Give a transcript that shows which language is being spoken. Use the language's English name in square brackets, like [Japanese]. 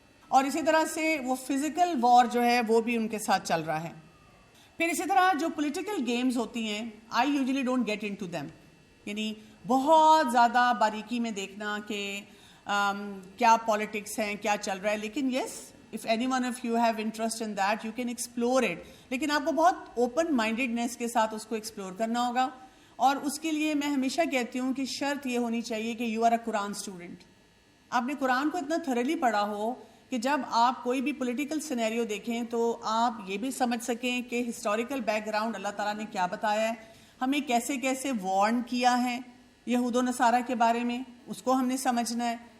[Urdu] اور اسی طرح سے وہ فزیکل وار جو ہے وہ بھی ان کے ساتھ چل رہا ہے. پھر اسی طرح جو پولیٹیکل گیمز ہوتی ہیں, [English] I usually don't get into them. [Urdu] یعنی بہت زیادہ باریکی میں دیکھنا کہ کیا پالیٹکس ہیں, کیا چل رہا ہے. لیکن [English] Yes, if any one of you have interest in that, you can explore it. [Urdu] لیکن آپ کو بہت اوپن مائنڈیڈنیس کے ساتھ اس کو ایکسپلور کرنا ہوگا. اور اس کے لیے میں ہمیشہ کہتی ہوں کہ شرط یہ ہونی چاہیے کہ [English] You are a Quran student. [Urdu] آپ نے قرآن کو اتنا تھرلی پڑھا ہو کہ جب آپ کوئی بھی پولیٹیکل سینیریو دیکھیں تو آپ یہ بھی سمجھ سکیں کہ ہسٹوریکل بیک گراؤنڈ اللہ تعالیٰ نے کیا بتایا ہے, ہمیں کیسے کیسے وارن کیا ہے یہود و نصارہ کے بارے میں, اس کو ہم نے سمجھنا ہے.